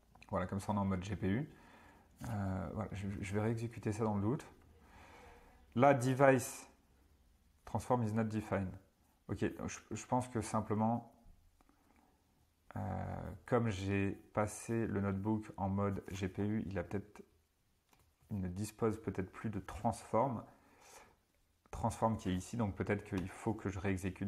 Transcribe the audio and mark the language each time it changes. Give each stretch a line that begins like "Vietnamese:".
French: Voilà, comme ça on est en mode GPU. Voilà, je vais réexécuter ça dans le doute.
English: Là, device transform is not defined.
French: Ok, je pense que simplement, comme j'ai passé le notebook en mode GPU, il ne dispose peut-être plus de transform qui est ici, donc peut-être qu'il faut que je réexécute.